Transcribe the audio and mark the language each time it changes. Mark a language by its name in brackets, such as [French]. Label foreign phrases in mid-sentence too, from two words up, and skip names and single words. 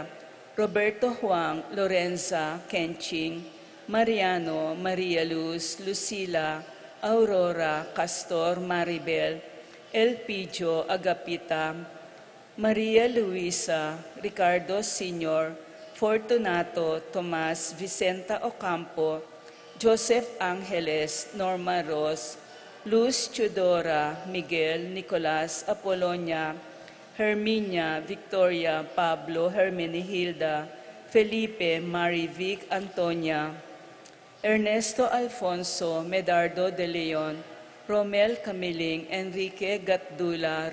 [Pampanga] Roberto Juan Lorenza Kenching, Mariano Maria Luz Lucila, Aurora Castor Maribel, Elpidio Agapita, Maria Luisa, Ricardo Sr., Fortunato Tomas Vicenta Ocampo, Joseph Angeles, Norma Ros, Luz Chudora, Miguel Nicolas Apolonia, Herminia Victoria Pablo Hermenihilda, Felipe Marivic Antonia, Ernesto Alfonso Medardo de Leon, Romel Camiling, Enrique Gatdula,